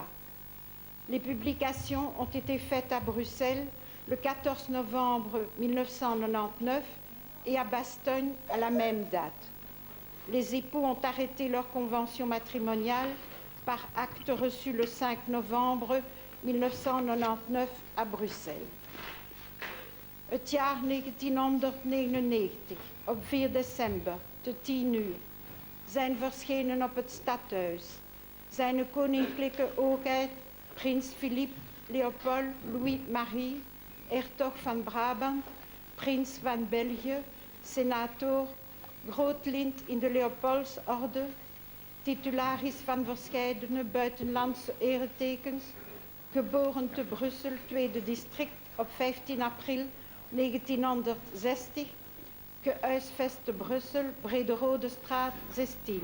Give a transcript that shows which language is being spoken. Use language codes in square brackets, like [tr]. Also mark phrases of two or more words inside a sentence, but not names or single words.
[fr] Les publications ont été faites à Bruxelles le 14 novembre 1999 et à Bastogne à la même date. Les époux ont arrêté leur convention matrimoniale par acte reçu le 5 novembre 1999 à Bruxelles. [nl] Het jaar 1999, op 4 december, te 10 uur, zijn verschenen op het stadhuis Zijn koninklijke hoogheid, prins Philippe Leopold Louis-Marie, hertog van Brabant, prins van België, senator, groot lid in de Leopoldsorde, titularis van verscheidene buitenlandse eretekens, geboren te Brussel, tweede district op 15 april 1960, gehuisvest te Brussel, Brederode straat 16.